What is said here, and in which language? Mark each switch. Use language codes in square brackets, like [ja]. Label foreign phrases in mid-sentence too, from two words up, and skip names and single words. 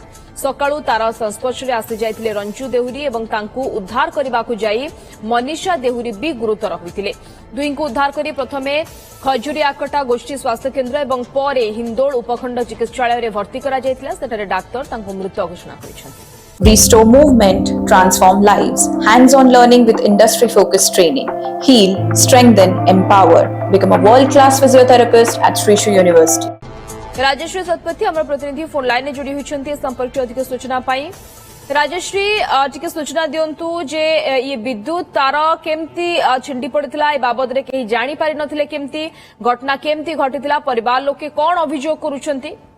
[or] ସକାଳୁ ତାର ସଂସ୍ପର୍ଶରେ ଆସି ଯାଇଥିଲେ ରଞ୍ଜୁ ଦେହୁରୀ ଏବଂ ତାଙ୍କୁ ଉଦ୍ଧାର କରିବାକୁ ଯାଇ ମନୀଷା ଦେହୁରୀ ବି ଗୁରୁତର ହୋଇଥିଲେ। ଦୁଇଙ୍କୁ ଉଦ୍ଧାର କରି ପ୍ରଥମେ ଖଜୁରିଆକଟା ଗୋଷ୍ଠୀ ସ୍ୱାସ୍ଥ୍ୟ କେନ୍ଦ୍ର ଏବଂ ପରେ ହିନ୍ଦୋଳ ଉପଖଣ୍ଡ ଚିକିତ୍ସାଳୟ ରେ ଭର୍ତ୍ତି କରା ଯାଇଥିଲା। ସେଠାରେ ଡାକ୍ତର ତାଙ୍କୁ ମୃତ ଘୋଷଣା କରିଥିଲେ। [en] Restore movement, transform lives. Hands-on learning with industry-focused training. Heal, strengthen, empower. Become a world-class physiotherapist at Srishu University. [or] ରାଜଶ୍ରୀ ସତପଥୀ ଆମର ପ୍ରତିନିଧି [en] phone line [or] ରେ ଯୋଡ଼ି ହୋଇଛନ୍ତି ସମ୍ପର୍କ ଅଧିକ ସୂଚନା ପାଇଁ। ରାଜଶ୍ରୀ ଟିକେ ସୂଚନା ଦିଅନ୍ତୁ ଯେ ଏ ବିଦ୍ୟୁତ ତାର କେମିତି ଛିଣ୍ଡି ପଡ଼ିଥିଲା ଏ ବାବଦ ରେ କେହି ଜାଣି ପାରି ନଥିଲେ କେମିତି ଘଟଣା କେମିତି ଘଟିଥିଲା ପରିବାର ଲୋକେ କଣ ଅଭିଯୋଗ କରୁଛନ୍ତି।